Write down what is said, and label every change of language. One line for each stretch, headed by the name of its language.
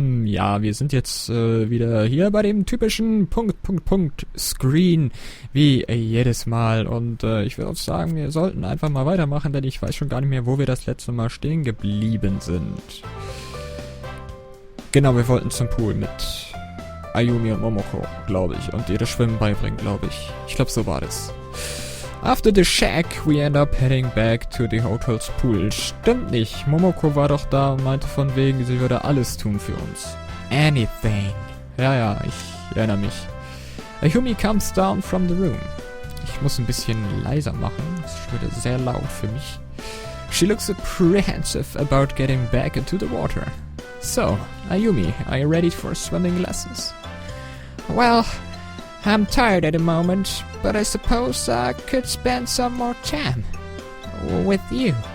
German: Ja, wir sind jetzt wieder hier bei dem typischen Screen, wie jedes Mal. Und ich würde auch sagen, wir sollten einfach mal weitermachen, denn ich weiß schon gar nicht mehr, wo wir das letzte Mal stehen geblieben sind. Genau, wir wollten zum Pool mit Ayumi und Momoko, glaube ich, und ihr das Schwimmen beibringen, glaube ich. Ich glaube, so war das.
English: After the shack, we end up heading back to the hotel's pool.
German: Stimmt nicht. Momoko war doch da und meinte von wegen, sie würde alles tun für uns. Anything. Ja, ich erinnere mich.
English: Ayumi comes down from the room.
German: Ich muss ein bisschen leiser machen. Das ist wieder sehr laut für mich.
English: She looks apprehensive about getting back into the water. So, Ayumi, are you ready for swimming lessons? Well, I'm tired at the moment, but I suppose I could spend some more time with you.